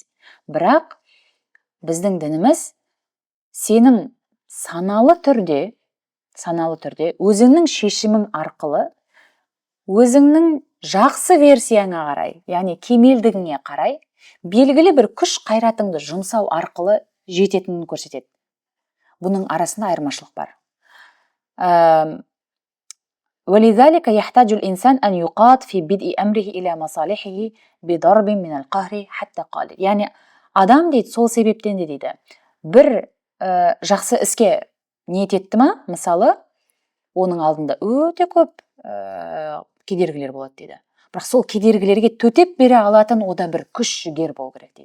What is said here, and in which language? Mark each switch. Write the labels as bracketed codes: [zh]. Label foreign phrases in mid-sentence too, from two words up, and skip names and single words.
[kk] Бірақ біздің дініміз сенің саналы түрде өзіңнің шешімің арқылы, өзіңнің жақсы версияңа қарай, яғни кемелдігіңе қарай, белгілі бір күш қайратыңды жұмсау арқылы жететінін көрсетеді. Бұның арасында айырмашылық бар. [ar] وَلِذَلِكَ يَحْتَاجُ الْإِنسَانُ أَنْ يُقَاتَ فِي بِدْءِ أَمْرِهِ إِلَى مَصَالِحِهِ بِضَرْبٍ مِنَ الْقَهْرِ حَتَّى قَالَ. [kk] Яғни адам дейді, сол себептен де дейді, бір жақсы іске ниет етті ма, мысалы, оның алдында өте көп кедергілер болады дейді. Бірақ сол кедергілерге төтеп бере алатын ода бір күш жігер болу керек дейді.